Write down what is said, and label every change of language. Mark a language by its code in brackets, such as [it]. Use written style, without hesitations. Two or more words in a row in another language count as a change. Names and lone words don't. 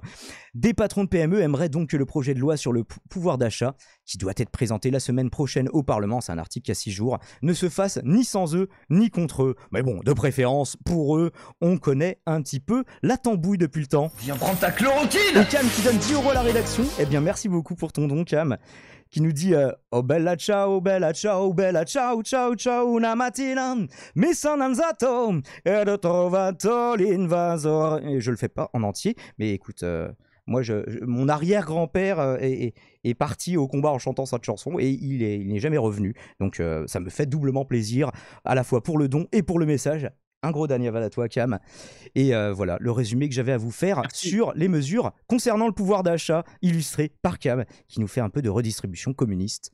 [fr] Des patrons de PME aimeraient donc que le projet de loi sur le pouvoir d'achat, qui doit être présenté la semaine prochaine au Parlement, c'est un article qui a 6 jours, ne se fasse ni sans eux, ni contre eux. Mais bon, de préférence, pour eux, on connaît un petit peu la tambouille depuis le temps. Viens prendre ta chloroquine! Et Cam qui donne 10 € à la rédaction, eh bien merci beaucoup pour ton don, Cam. Qui nous dit [it] oh bella ciao, ciao, ciao, ciao, una mattina, mi sono alzato ed ho trovato l'invasor. [fr] Et je le fais pas en entier, mais écoute, moi, mon arrière-grand-père est parti au combat en chantant cette chanson et il n'est jamais revenu. Donc ça me fait doublement plaisir, à la fois pour le don et pour le message. Un gros Daniel à toi, Cam. Et voilà, le résumé que j'avais à vous faire sur les mesures concernant le pouvoir d'achat illustré par Cam, qui nous fait un peu de redistribution communiste.